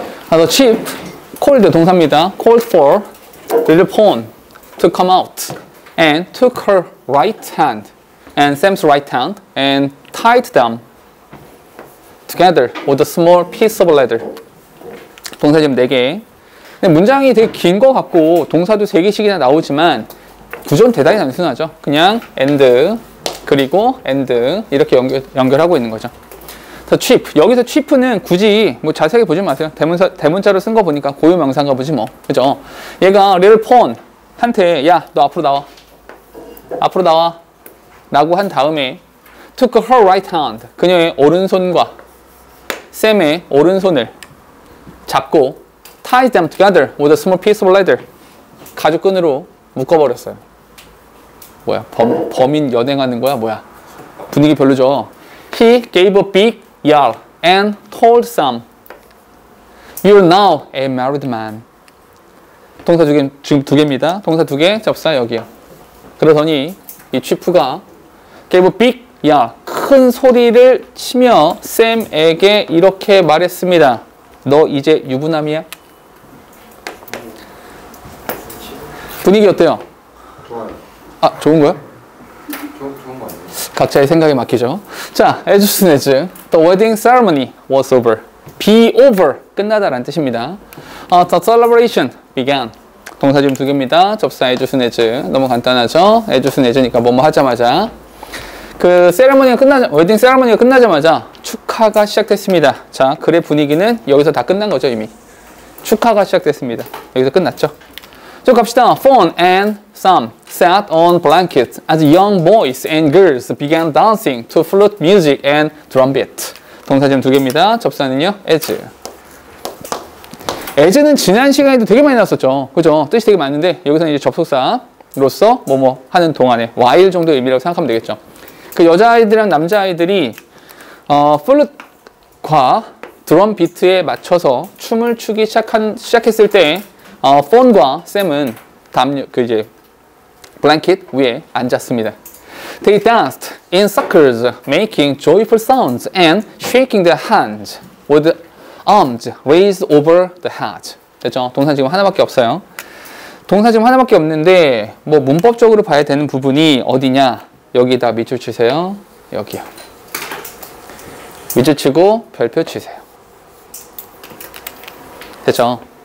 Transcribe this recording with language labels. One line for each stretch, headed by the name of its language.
English: The chief called
Korean: 동사입니다.
English: called for little pawn to come out and took her right hand and Sam's right hand and tied them together with a small piece of leather.
Korean: 동사 지금 4개. 문장이 되게 긴 것 같고 동사도 3개씩이나 나오지만 구조는 대단히 단순하죠. 그냥 and 그리고 and 이렇게 연결하고 있는 거죠.
English: The chief.
Korean: 여기서 chief는 굳이 뭐 자세하게 보지 마세요. 대문자로 쓴 거 보니까 고유명사인가 보지 뭐. 그죠? 얘가 little pawn 한테 야, 너 앞으로 나와. 앞으로 나와. 라고 한 다음에
English: took her right hand.
Korean: 그녀의 오른손과 샘의 오른손을 잡고
English: tied them together with a small piece of leather.
Korean: 가죽끈으로 묶어버렸어요. 뭐야? 범인 연행하는 거야? 뭐야? 분위기 별로죠?
English: He gave a big yell and told Sam, "You're now a married man."
Korean: 동사 지금 2개입니다. 동사 2개, 접사 여기요. 그러더니 이 chief가
English: gave a big yell,
Korean: 큰 소리를 치며 샘에게 이렇게 말했습니다. 너 이제 유부남이야? 분위기 어때요? 좋아요. 아, 좋은 거요? 좋은 거 아니에요? 각자의 생각에 맡기죠.
English: 자, as soon as the wedding ceremony was over.
Korean: be over, 끝나다라는 뜻입니다.
English: The celebration began.
Korean: 동사 지금 2개입니다. 접사 as soon as. 너무 간단하죠? as soon as니까 뭐뭐 하자마자. 그 웨딩 세레머니가 끝나자마자 축하가 시작됐습니다. 자, 글의 분위기는 여기서 다 끝난 거죠, 이미. 축하가 시작됐습니다. 여기서 끝났죠. 쭉 갑시다.
English: Fawn and Sam sat on blankets as young boys and girls began dancing to flute music and drum beat.
Korean: 동사 지금 2개입니다. 접사는요, as. as는 지난 시간에도 되게 많이 나왔었죠. 그죠? 뜻이 되게 많은데 여기서는 이제 접속사로서 뭐뭐 하는 동안에 while 정도 의미라고 생각하면 되겠죠. 그 여자아이들이랑 남자아이들이 플룻과 드럼 비트에 맞춰서 춤을 추기 시작했을 때 폰과 샘은 이제 블랭킷 위에 앉았습니다.
English: They danced in circles, making joyful sounds and shaking their hands with arms raised over the head.
Korean: 됐죠? 동사 지금 하나밖에 없어요. 동사 지금 하나밖에 없는데 뭐 문법적으로 봐야 되는 부분이 어디냐? 여기다 밑줄 치세요. 여기요. 밑줄 치고 별표 치세요. 됐죠?